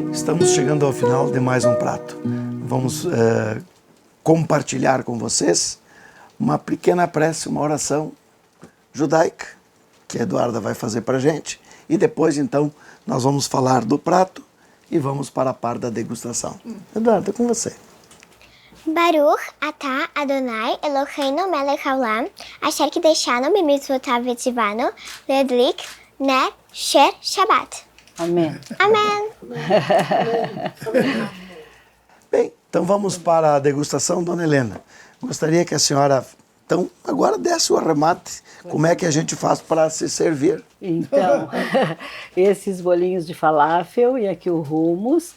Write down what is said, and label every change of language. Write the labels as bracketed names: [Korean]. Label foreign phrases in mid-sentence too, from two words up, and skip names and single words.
[Portuguese] estamos chegando ao final de mais um prato. Vamos compartilhar com vocês uma pequena prece, uma oração judaica, que a Eduarda vai fazer para a gente. E depois, então, nós vamos falar do prato e vamos para a parte da degustação. Eduarda, com você. [Hebrew] ברוך אתה אדני אלהינו מלך העולם, אשר קדשנו במצותיו וצונו להדליק נר של שבת. [Portuguese] Amém. Amém. Bem, então vamos para a degustação, Dona Helena. Gostaria que a senhora, então, agora desse o arremate. Como é que a gente faz para se servir? Então, esses bolinhos de falafel e aqui o hummus.